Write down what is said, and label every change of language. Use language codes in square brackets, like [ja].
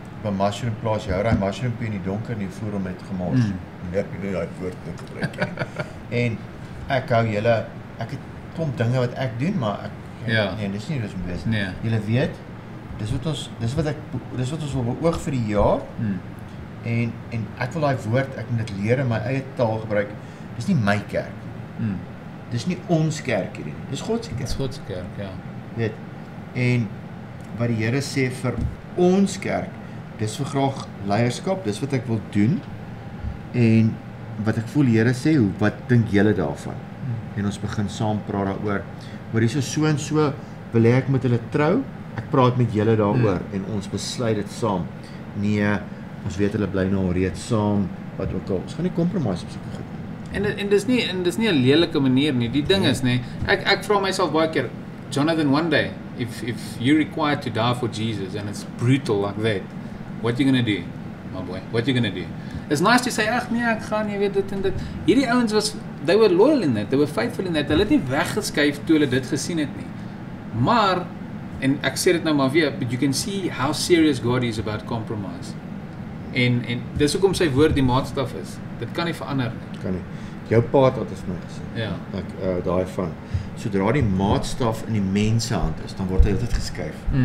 [af] Op 'n mushroom plaas jy hou daai mushroom in die donker en jy voer hom met gemors. Ek het nie daai woord net gebruik nie. En ek hou julle, ek het klomp dinge wat ek doen, maar nee, dis nie dis moet wees nie. Julle weet, dis wat ons wil beoog vir die jaar. En ek wil daai woord, ek moet dit leer in my eie taal gebruik. Dis nie my kerk. Dis nie ons kerk hierdie nie. Dis God se kerk. Dis God se kerk, ja. Weet. En wat die Here sê vir ons kerk, dis vir graag leierskap, dis wat ek wil doen. En wat ek voel die Here sê, wat dink julle daarvan? En ons begin saam praat daaroor. Maar hierso so en so wil ek met hulle trou. Ek praat met julle daaroor en ons besluit dit saam. Nee, ons weet hulle bly nou reeds saam, wat ook al. Ons gaan nie compromise op sulke goed. En dis nie 'n lelike manier nie. Die ding is nê, ek vra myself baie keer, [en] Jonathan, one day, if you're required to die for Jesus and it's brutal like that, what you going to do, my boy? What you going to do? It's nice to say, [af] ag nee, ek gaan, jy weet dit en dit. Hierdie ouens [en] they were loyal in that, they were faithful in that. [af] Hulle het nie weggeskuif toe hulle dit gesien het nie. Maar en ek sê dit nou maar weer, [en] but you can see how serious God is about compromise. [af] En dis hoekom sy woord die maatstaf is. Dit kan nie verander nie. Kan nie. Jou pa het altyd vir my gesê. Ja. Ek daai van sodra die maatstaf in die mens se hand is, dan word hy altyd geskuif.